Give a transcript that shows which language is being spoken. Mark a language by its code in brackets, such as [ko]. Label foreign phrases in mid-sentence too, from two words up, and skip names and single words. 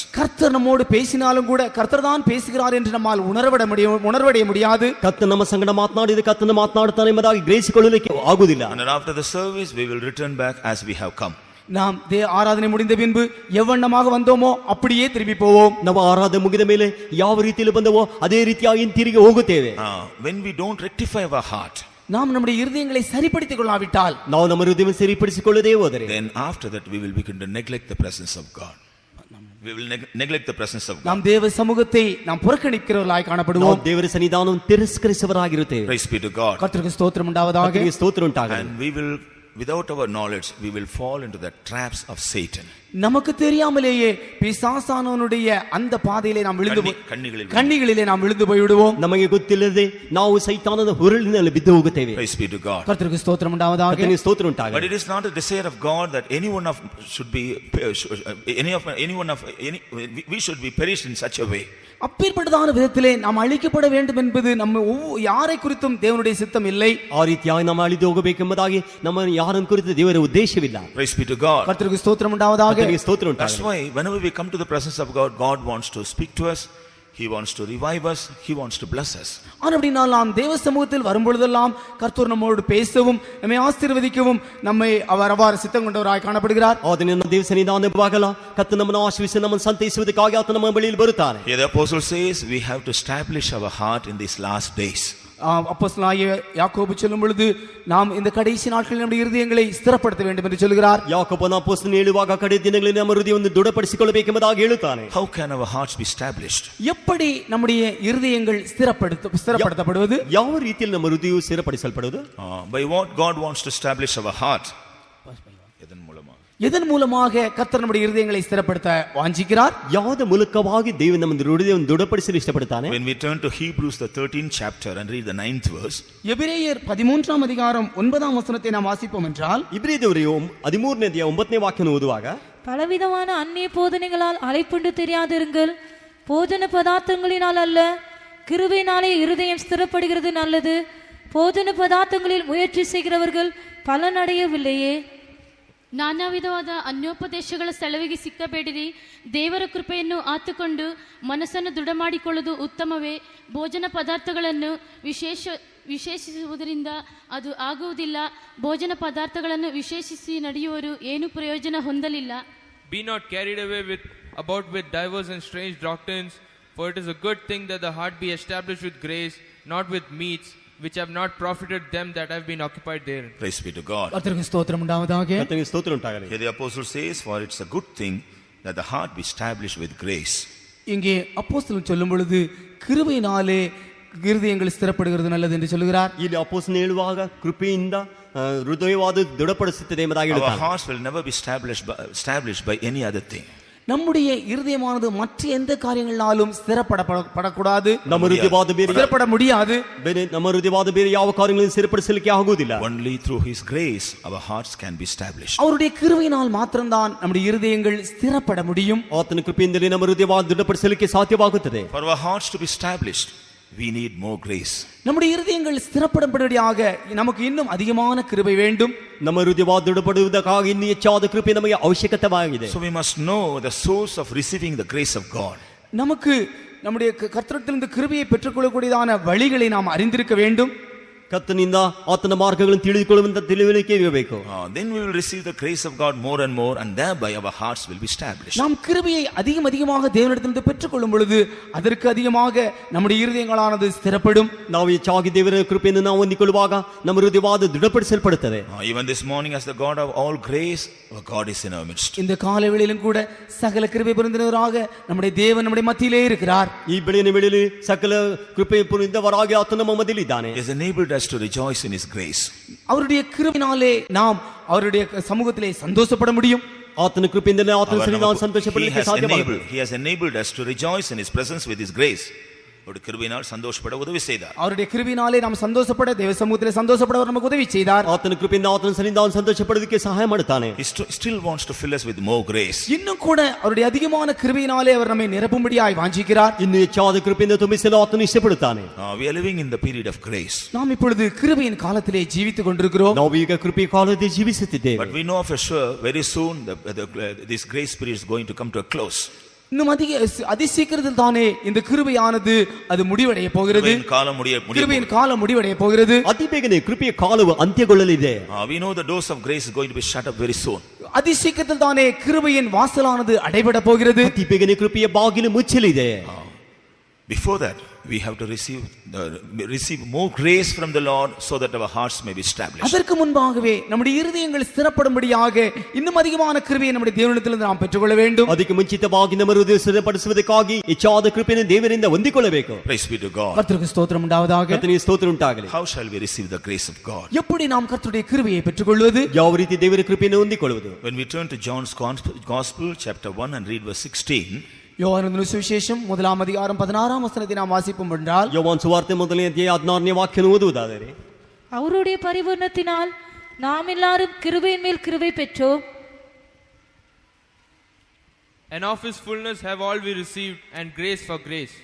[ta] கர்த்தர் நம்மோடு பேசினாலும் கூட கர்த்தர் தான் பேசுகிறார் என்று நம்மால் உணர்வடைய முடியாது. [kn] ಕರ್ತನ ನಮ್ಮ ಸಂಗಡ ಮಾತನಾಡಿದ ಕರ್ತನ ಮಾತನಾಡುತ್ತಾನೆ ಎಂಬುದಾಗಿ ಗ್ರಹಿಸಿಕೊಳ್ಳಲಿಕ್ಕೆ ಆಗುವುದಿಲ್ಲ. [en] And then after the service we will return back as we have come. [ta] நாம் ஆராதனை முடிந்த பின்பு எவ்வண்ணமாக வந்தோமோ அப்படியே திரும்பி போவோம். [kn] ನಾವು ಆರಾಧನೆ ಮುಗಿದ ಮೇಲೆ ಯಾವ ರೀತಿಯಲ್ಲಿ ಬಂದವೋ ಅದೇ ರೀತಿಯಾಗಿ ತಿರುಗಿ ಹೋಗುತ್ತೇವೆ. [en] When we don't rectify our heart, [ta] நாம் நம்முடைய இருதயங்களை சரிப்படுத்திக் கொள்ளாவிட்டால், [kn] ನಾವು ನಮ್ಮ ಹೃದಯವನ್ನು ಸರಿಪಡಿಸಿಕೊಳ್ಳದೇ ಹೋದರೆ, [en] then after that we will begin to neglect the presence of God. We will neglect the presence of God. [ta] நாம் தேவ சமூகத்தை நாம் புறக்கணிக்கிறவர்களாய் [kn] ನಾವು [ta] காணப்படுவோம். [kn] ದೇವರ ಸನ್ನಿಧಾನವನ್ನು ತಿರಸ್ಕರಿಸುವವರಾಗಿರುತ್ತೇವೆ. [en] Praise be to God. [ta] கர்த்தருக்கு ஸ்தோத்திரம் உண்டாவதாக. [kn] ಕರ್ತನಿಗೆ ಸ್ತೋತ್ರ ಉಂಟಾಗಲಿ. [en] And we will, without our knowledge, we will fall into the traps of Satan. [ta] நமக்கு தெரியாமலேயே பிசாசானவனுடைய அந்த பாதையிலே நாம் விழுந்து கண்ணிகளிலே நாம் விழுந்து போய் விடுவோம். [kn] ನಮಗೆ ಗೊತ್ತಿಲ್ಲದೆ ನಾವು ಸೈತಾನನ ಹುರುಳಿನಲ್ಲಿ ಬಿದ್ದು ಹೋಗುತ್ತೇವೆ. [en] Praise be to God. [ta] கர்த்தருக்கு ஸ்தோத்திரம் உண்டாவதாக. [kn] ಕರ್ತನಿಗೆ ಸ್ತೋತ್ರ [en] But [kn] ಉಂಟಾಗಲಿ. [en] it is not a desire of God that anyone of should be we should be perished in such a way. [ta] அப்பேற்பட்டதான விதத்திலே நாம் அழிக்கப்பட வேண்டும் என்பது நம்ம யாரை குறித்தும் தேவனுடைய சித்தம் இல்லை. [kn] ಆ ರೀತಿಯಾಗಿ ನಾವು ಅಳಿದು ಹೋಗಬೇಕೆಂಬುದಾಗಿ ನಮ್ಮ ಯಾರನ್ನು ಕುರಿತು ದೇವರ ಉದ್ದೇಶವಿಲ್ಲ. [en] Praise be to God. [ta] கர்த்தருக்கு ஸ்தோத்திரம் உண்டாவதாக. [kn] ಕರ್ತನಿಗೆ ಸ್ತೋತ್ರ [en] That's [kn] ಉಂಟಾಗಲಿ. [en] why whenever we come to the presence of God, God wants to speak to us. He wants to revive us. He wants to bless us. [ta] அப்படினால் நாம் தேவ சமூகத்தில் வரும்பொழுதெல்லாம் கர்த்தர் நம்மோடு பேசவும் நம்மை ஆசீர்வதிக்கவும் நம்மை அவர் அவ்வாறு சித்தம் கொண்டவராய் ಕಾಣப்படுகிறார். [kn] ಆತನ ನಮ್ಮ ದೇವ ಸನ್ನಿಧಾನವಾಗಲ್ಲ ಕತ್ತ ನಮ್ಮನ್ನು ಆಶೀರ್ವದಿಸಿ ನಮ್ಮನ್ನು ಸಂತೈಸುವುದಕ್ಕಾಗಿ ಆತ ನಮ್ಮ ಬಳಿಯಲ್ಲಿ ಬರುತ್ತಾನೆ. [en] Here the apostle says we have to establish our heart in these last days. [ta] அப்போஸ்தலனாகிய யாக்கோபு சொல்லும் பொழுது நாம் இந்த கடைசி நாட்களில் நம்முடைய இருதயங்களை ஸ்திரப்படுத்த வேண்டும் என்று சொல்கிறார். [kn] ಯಾಕೋಬನ ಅಪೊಸ್ತಲನು ಹೇಳುವಾಗ ಕಡೆ ದಿನಗಳಲ್ಲಿ ನಮ್ಮ ಹೃದಯವನ್ನು ದೃಢಪಡಿಸಿಕೊಳ್ಳಬೇಕೆಂಬುದಾಗಿ ಹೇಳುತ್ತಾನೆ. [en] How can our hearts be established? [ta] எப்படி நம்முடைய இருதயங்கள் ஸ்திரப்படுத்தப்படுவது? [kn] ಯಾವ ರೀತಿಯಲ್ಲಿ ನಮ್ಮ ಹೃದಯವು ಸ್ಥಿರಪಡಿಸಲ್ಪಡುವುದು? [en] By what God wants to establish our heart? [ta] எதன் மூலமாக கர்த்தர் நம்முடைய இருதயங்களை ஸ்திரப்படுத்த வாஞ்சிக்கிறார்? [kn] ಯಾವದ ಮೂಲಕವಾಗಿ ದೇವರು ನಮ್ಮ ಹೃದಯವನ್ನು ದೃಢಪಡಿಸಲು ಇಷ್ಟಪಡುತ್ತಾನೆ? [en] When we turn to Hebrews the 13th chapter and read the 9th verse, [ta] எபிரேயர் 13ஆம் அதிகாரம் 9ஆம் வசனத்தை நாம் வாசிப்போம் என்றால், [kn] ಇಬ್ರಿಯದವರು 13ನೇ ಅಧ್ಯಾಯ 9ನೇ ವಾಕ್ಯವನ್ನು ಓದುವಾಗ, [ta] பலவிதமான அந்நிய போதனைகளால் அலைப்புண்டு தெரியாதிருங்கள், போஜன பதார்த்தங்களினால் அல்ல, கிருபையினாலே இருதயம் ஸ்திரப்படுகிறது நல்லது. போஜன பதார்த்தங்களில் முயற்சி செய்கிறவர்கள் பலனடையவில்லையே. [kn] ನಾನಾ ವಿಧವಾದ ಅನ್ಯೋಪದೇಶಗಳ ಸೆಳವಿಗೆ ಸಿಕ್ಕಬೇಡಿರಿ. ದೇವರ ಕೃಪೆಯನ್ನು ಆತುಕೊಂಡು ಮನಸ್ಸನ್ನು ದೃಢ ಮಾಡಿಕೊಳ್ಳುವುದು ಉತ್ತಮವೇ. ಭೋಜನ ಪದಾರ್ಥಗಳನ್ನು ವಿಶೇಷಿಸುವುದರಿಂದ ಅದು ಆಗುವುದಿಲ್ಲ. ಭೋಜನ ಪದಾರ್ಥಗಳನ್ನು ವಿಶೇಷಿಸಿ ನಡೆಯುವರು ಏನು ಪ್ರಯೋಜನ ಹೊಂದಲಿಲ್ಲ. [en] Be not carried away about with diverse and strange doctrines, for it is a good thing that the heart be established with grace, not with meats, which have not profited them that have been occupied therein. praise be to God. [ta] கர்த்தருக்கு ஸ்தோத்திரம் உண்டாவதாக. [kn] ಕರ್ತನಿಗೆ ಸ್ತೋತ್ರ ಉಂಟಾಗಲಿ. [en] Here the apostle says, for it's a good thing that the heart be established with grace. [ta] இங்கே அப்போஸ்தலன் சொல்லும் பொழுது கிருபையினாலே இருதயங்கள் ஸ்திரப்படுகிறது நல்லது என்று சொல்கிறார். [kn] ಇಲ್ಲಿ ಅಪೊಸ್ತಲನು ಹೇಳುವಾಗ ಕೃಪೆಯಿಂದ ಹೃದಯವಾದ ದೃಢಪಡಿಸುತ್ತದೆ ಎಂಬುದಾಗಿ [en] Our [kn] ಹೇಳುತ್ತಾನೆ. [en] hearts will never be established by any other thing. [ta] நம்முடைய இருதயமானது மற்ற எந்த காரியங்களினாலும் ஸ்திரப்படக்கூடாது. [kn] ನಮ್ಮ ಹೃದಯವಾದ ಬೇರೆ [ta] ஸ்திரப்பட முடியாது. [kn] ನಮ್ಮ ಹೃದಯವಾದ ಬೇರೆ ಯಾವ ಕಾರ್ಯಗಳನ್ನು ಸ್ಥಿರಪಡಿಸಲಿಕ್ಕೆ ಆಗುವುದಿಲ್ಲ. [en] Only through his grace our hearts can be established. [ta] அவருடைய கிருபையினால் மாத்திரம்தான் நம்முடைய இருதயங்கள் ஸ்திரப்பட முடியும். [kn] ಆತನ ಕೃಪೆಯಿಂದಲೇ ನಮ್ಮ ಹೃದಯವಾದ ದೃಢಪಡಿಸಲಿಕ್ಕೆ ಸಾಧ್ಯವಾಗುತ್ತದೆ. [en] For our hearts to be established, we need more grace. [ta] நம்முடைய இருதயங்கள் ஸ்திரப்படும்படியாக நமக்கு இன்னும் அதிகமான கிருபை வேண்டும். [kn] ನಮ್ಮ ಹೃದಯವಾದ ದೃಢಪಡುವುದಕ್ಕಾಗಿ ಇನ್ನೂ ಹೆಚ್ಚಾದ ಕೃಪೆ ನಮಗೆ ಅವಶ್ಯಕತೆಯಾಗಿದೆ. [en] So we must know the source of receiving the grace of God. [ta] நமக்கு நம்முடைய கர்த்தரிடத்திலிருந்து கிருபையை பெற்றுக்கொள்ளக்கூடியதான வழிகளை நாம் அறிந்திருக்க வேண்டும். [kn] ಕರ್ತನಿಂದ ಆತನ ಮಾರ್ಗಗಳನ್ನು ತಿಳಿದುಕೊಳ್ಳುವಂತ ತಿಳುವಳಿಕೆ ಇರಬೇಕು. [en] Then we will receive the grace of God more and more, and thereby our hearts will be established. [ta] நாம் கிருபையை அதிகமாக தேவனிடத்திலிருந்து பெற்றுக்கொள்ளும் பொழுது அதற்கு அதிகமாக நம்முடைய இருதயங்களானது ஸ்திரப்படும். [kn] ನಾವು ಹೆಚ್ಚಾಗಿ ದೇವರ ಕೃಪೆಯನ್ನು ನಾವು ಹೊಂದಿಕೊಳ್ಳುವಾಗ ನಮ್ಮ ಹೃದಯವಾದ ದೃಢಪಡಿಸಲ್ಪಡುತ್ತದೆ. [en] Even this morning, as the God of all grace, our God is in our midst. [ta] இந்த காலை வேளையிலும் கூட சகல கிருபை பொருந்தினவராக நம்முடைய தேவன் நம்முடைய மத்தியிலே இருக்கிறார். [kn] ಈ ಬೆಳಗಿನ ವೇಳೆಯಲ್ಲಿ ಸಕಲ ಕೃಪೆ ಪೂರ್ಣವಾದ ಆತನ ನಮ್ಮ ಮಧ್ಯದಲ್ಲಿ ಇದ್ದಾನೆ. [en] He has enabled us to rejoice in his grace. [ta] அவருடைய கிருபையினாலே நாம் அவருடைய சமூகத்திலே சந்தோஷப்பட முடியும். [kn] ಆತನ ಕೃಪೆಯಿಂದಲೇ ಆತನ ಸನ್ನಿಧಾನದಲ್ಲಿ ಸಂತೋಷಪಡಲಿಕ್ಕೆ ಸಾಧ್ಯವಾಗುತ್ತದೆ. [en] He has enabled us to rejoice in his presence with his grace. [ta] அவருடைய கிருபையினால் சந்தோஷப்பட உதவி செய்தார். அவருடைய கிருபையினாலே நாம் சந்தோஷப்பட தேவ சமூகத்திலே சந்தோஷப்பட அவர் நமக்கு உதவி செய்தார். [kn] ಆತನ ಕೃಪೆಯಿಂದ ಆತನ ಸನ್ನಿಧಾನದಲ್ಲಿ ಸಂತೋಷಪಡೋದಕ್ಕೆ ಸಹಾಯ ಮಾಡುತ್ತಾನೆ. [en] He still wants to fill us with more grace. [ta] இன்னும் கூட அவருடைய அதிகமான கிருபையினாலே அவர் நம்மை நிரப்பும்படியாய் வாஞ்சிக்கிறார். [kn] ಇನ್ನು ಹೆಚ್ಚಾದ ಕೃಪೆಯಿಂದ ತುಂಬಿಸಲು ಆತನು ಇಷ್ಟಪಡುತ್ತಾನೆ. [en] We are living in the period of grace. [ta] நாம் இப்பொழுது கிருபையின் காலத்திலே ஜீவித்துக் கொண்டிருக்கிறோம். [kn] ನಾವು ಈಗ ಕೃಪೆ ಕಾಲದಲ್ಲಿ ಜೀವಿಸುತ್ತಿದ್ದೇವೆ. [en] But we know for sure very soon this grace period is going to come to a close. [ta] இன்னும் அதிசீக்கிரத்தில் தானே இந்த கிருபையானது அது முடிவடைய போகிறது. கிருபையின் காலம் முடிவடைய போகிறது. [kn] ಅತಿ ಬೇಗನೆ ಕೃಪೆಯ ಕಾಲವು ಅಂತ್ಯಗೊಳ್ಳಲಿದೆ. [en] We know the doors of grace is going to be shut up very soon. [ta] அதிசீக்கிரத்தில் தானே கிருபையின் வாசலானது அடைபட போகிறது. [kn] ಅತಿ ಬೇಗನೆ ಕೃಪೆಯ ಬಾಗಿಲು ಮುಚ್ಚಲಿದೆ. [en] Before that, we have to receive more grace from the Lord so that our hearts may be established. [ta] அதற்கு முன்பாகவே நம்முடைய இருதயங்கள் ஸ்திரப்படும்படியாக இன்னும் அதிகமான கிருபையை நம்முடைய தேவனிடத்திலிருந்து நாம் பெற்றுக்கொள்ள வேண்டும். [kn] ಅದಕ್ಕೆ ಮುಂಚಿತವಾಗಿ ನಮ್ಮ ಹೃದಯ ಸ್ಥಿರಪಡಿಸುವುದಕ್ಕಾಗಿ ಹೆಚ್ಚಾದ ಕೃಪೆಯನ್ನು ದೇವರಿಂದ ಹೊಂದಿಕೊಳ್ಳಬೇಕು. [en] Praise be to God. [ta] கர்த்தருக்கு ஸ்தோத்திரம் உண்டாவதாக. [kn] ಕರ್ತನಿಗೆ ಸ್ತೋತ್ರ ಉಂಟಾಗಲಿ. [en] How shall we receive the grace of God? [ta] எப்படி நாம் கர்த்தருடைய கிருபையை பெற்றுக்கொள்வது? [kn] ಯಾವ ರೀತಿ ದೇವರ ಕೃಪೆಯನ್ನು ಹೊಂದಿಕೊಳ್ಳುವುದು? [en] When we turn to John's Gospel chapter 1 and read verse 16, [ta] யோவானின் சுவிசேஷம் 1ஆம் அதிகாரம் 16ஆம் வசனத்தை நாம் வாசிப்போம் என்றால், [kn] யோவான் ಸುವಾರ್ತೆ 1ನೇ ಅಧ್ಯಾಯ 16ನೇ ವಾಕ್ಯವನ್ನು ಓದುವುದಾದರೆ, [ta] அவருடைய பரிபூரணத்தினால் நாம் எல்லாரும் கிருபையின் மேல் கிருபை பெற்றோம். [en] And of his fullness have all we received, and grace for grace.